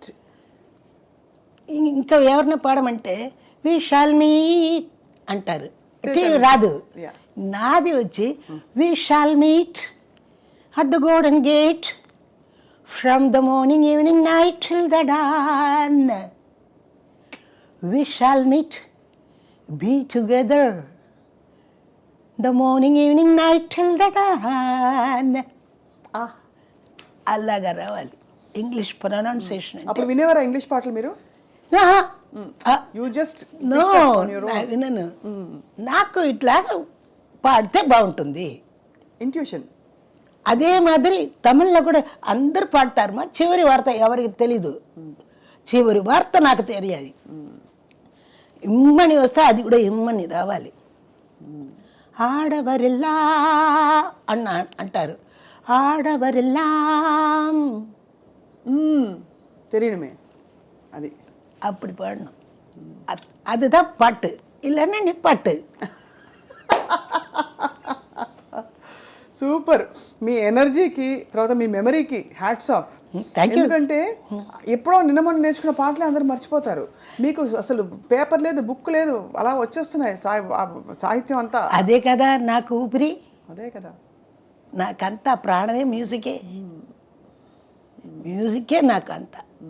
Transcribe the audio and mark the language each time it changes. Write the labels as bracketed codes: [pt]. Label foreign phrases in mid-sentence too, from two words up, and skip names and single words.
[te] ఇంకా ఎవరిని పాడమంటే [en] we shall meet [te] అంటారు, రాదు. [en] నాది వచ్చి we shall meet at the golden gate from the morning evening night till the dawn. we shall meet be together the morning evening night till the dawn. [te] అలాగా రావాలి [en] English pronunciation. [te] అప్పుడు వినేవారా ఇంగ్లీష్ పాటలు మీరు? [en] you just [te] నో, వినను. నాకు ఇట్లా పాడితే బాగుంటుంది, ఇంట్యూషన్. అదే మాదిరి తమిళ్లో కూడా అందరు పాడతారు. మా చివరి వార్త ఎవరికి తెలీదు, చివరి వార్త నాకు తెలియాలి. ఇమ్మని వస్తే అది కూడా ఇమ్మని రావాలి. ఆడవరిల్లా అంటారు, ఆడవరిల్లా తెలియడమే అది. [ta] அப்படி பாடணும். அதுதான் பாட்டு, இல்லைன்னா நிப்பாட்டு. [te] సూపర్. మీ ఎనర్జీకి తర్వాత మీ మెమరీకి [en] hats off. thank you. [te] ఎందుకంటే ఎప్పుడో నిన్న మొన్న నేర్చుకున్న పాటలే అందరూ మర్చిపోతారు. మీకు అసలు పేపర్ లేదు, బుక్ లేదు, అలా వచ్చేస్తున్నాయి సాహిత్యం అంతా. అదే కదా నాకు ఊపిరి, అదే కదా. నాకంతా ప్రాణమే మ్యూజికే, మ్యూజికే నాకు అంతా.